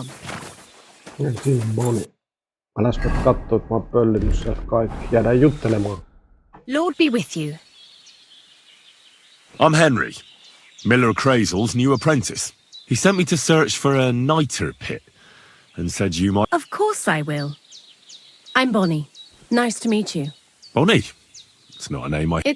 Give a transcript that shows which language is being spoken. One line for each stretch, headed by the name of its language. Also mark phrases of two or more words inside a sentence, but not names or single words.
Finnish: Ja siinä moni. Äläs nyt kattoo, että mä oon pöllinyt sieltä kaikki. Jäädään juttelemaan.
English: Lord be with you. I'm Henry, Miller Crazel's new apprentice. He sent me to search for a niter pit and said you might... Of course I will. I'm Bonnie. Nice to meet you. Bonnie? It's not a name I...